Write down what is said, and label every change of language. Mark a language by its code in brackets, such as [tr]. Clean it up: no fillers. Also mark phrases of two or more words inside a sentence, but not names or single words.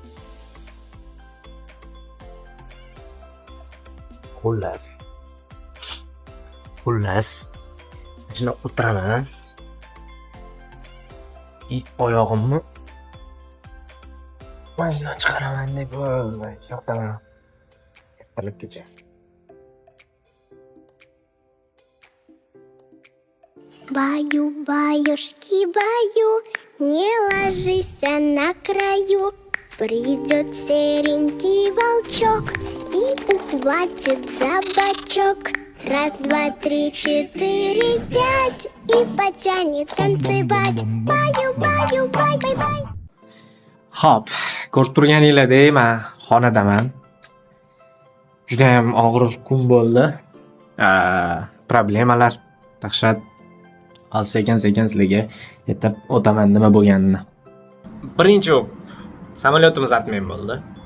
[uz] Xullas. Shuna o'tiraman. Oyog'imni mashinadan chiqaraman deb bo'lmay, yo'qdaman. Ertalabgacha. [ru] Баю-баюшки, баю, не ложись на краю. Придет серенький волчок и ухватит за бочок. 1, 2, 3, 4, 5 и потянет танцевать. Баю-баю, бай-бай-бай. [uz] Hop, ko'rib turganinglardek, men xonadaman. Juda ham og'ir kun bo'ldi. Problemalar, dahshat. Hozir sekin sizlarga aytib o'taman nima bo'lganini. Birinchi samolyotimiz atmay bo'ldi.